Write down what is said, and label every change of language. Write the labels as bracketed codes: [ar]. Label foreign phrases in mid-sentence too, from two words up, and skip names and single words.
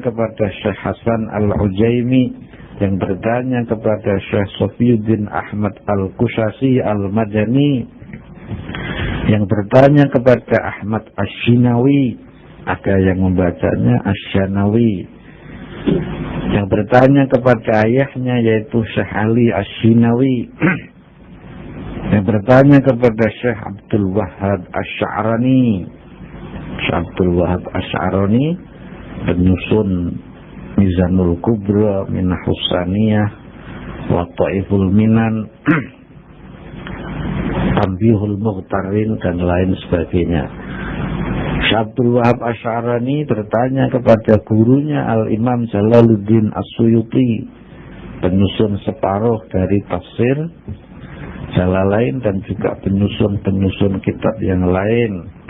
[id] kepada Syekh Hasan Al-Ujaimi, yang bertanya kepada Syekh Sofiyuddin Ahmad Al-Kushasi Al-Madani, yang bertanya kepada Ahmad Ash-Shinawi, ada yang membacanya Ash-Shanawi, yang bertanya kepada ayahnya yaitu Syekh Ali Asy-Syinawi, yang bertanya kepada Syekh Abdul Wahhab Asy-Sya'rani. Syekh Abdul Wahhab Asy-Sya'rani penyusun Mizanul Kubra, Minahus Saniyah, wa Taiful Minan, Tanbihul Mughtarin, dan lain sebagainya. Syekh Abdul Wahhab Asy-Sya'rani bertanya kepada gurunya Al-Imam Jalaluddin As-Suyuti, penyusun separuh dari tafsir Jalalain dan juga penyusun kitab yang lain.